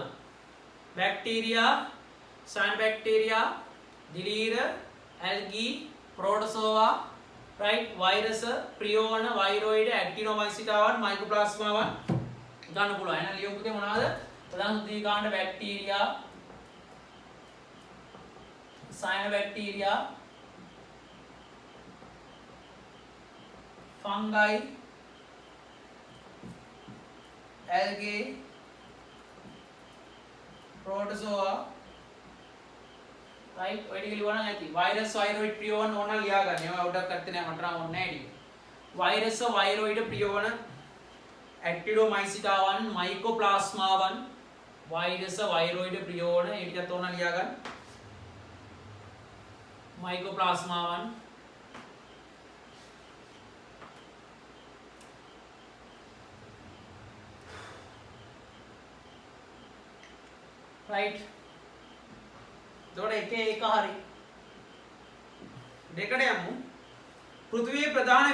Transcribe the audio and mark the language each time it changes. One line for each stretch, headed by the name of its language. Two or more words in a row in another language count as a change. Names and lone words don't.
Sinhala: බැක්ටීරියා, සයනොබැක්ටීරියා, දිලීර, ඇල්ගී, ප්‍රෝටෝසෝවා, right වෛරස, ප්‍රියෝන, වෛරෝයිඩ, ඇක්ටිනෝමයිසිටාවන්, මයිකෝප්ලාස්මාවන් ගන්න පුළුවන්. එහෙනම් ලියමු පුතේ මොනවාද? ප්‍රධාන සුජීවී කාණ්ඩ බැක්ටීරියා, සයනොබැක්ටීරියා,
English: fungi, algae, protozoa right
Sinhala: ඔය ටික ලියවනම් ඇති
English: virus viroid
Sinhala: ප්‍රියෝන ඕන ලියා ගන්න. ඒවා උඩක් අත්තේ නෑ මට නම් ඕනේ නෑ ටික.
English: virus viroid
Sinhala: ප්‍රියෝන
English: actinomyceta 1 mycoplasma 1 virus viroid
Sinhala: ප්‍රියෝන ඒ ටිකත් ඕන ලියා ගන්න.
English: mycoplasma 1 right
Sinhala: එතකොට එක හරි දෙකට යමු පෘථිවියේ ප්‍රධාන